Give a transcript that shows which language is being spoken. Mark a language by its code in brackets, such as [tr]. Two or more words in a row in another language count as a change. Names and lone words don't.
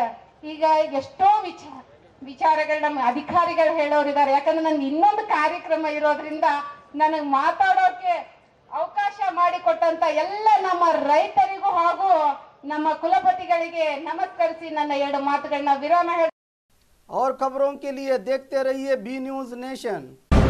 [kn] ಈಗ ಎಷ್ಟೋ ವಿಚಾರಗಳು ನಮ್ಮ ಅಧಿಕಾರಿಗಳು ಹೇಳೋರಿದ್ದಾರೆ. ಯಾಕಂದ್ರೆ ನನ್ಗೆ ಇನ್ನೊಂದು ಕಾರ್ಯಕ್ರಮ ಇರೋದ್ರಿಂದ ನನಗೆ ಮಾತಾಡೋಕೆ ಅವಕಾಶ ಮಾಡಿಕೊಟ್ಟಂತ ಎಲ್ಲ ನಮ್ಮ ರೈತರಿಗೂ ಹಾಗೂ ನಮ್ಮ ಕುಲಪತಿಗಳಿಗೆ ನಮಸ್ಕರಿಸಿ ನನ್ನ 2 ಮಾತುಗಳನ್ನ ವಿರಾಮ ಹೇಳ। [hi] और खबरों के लिए देखते रहिए बी न्यूज नेशन।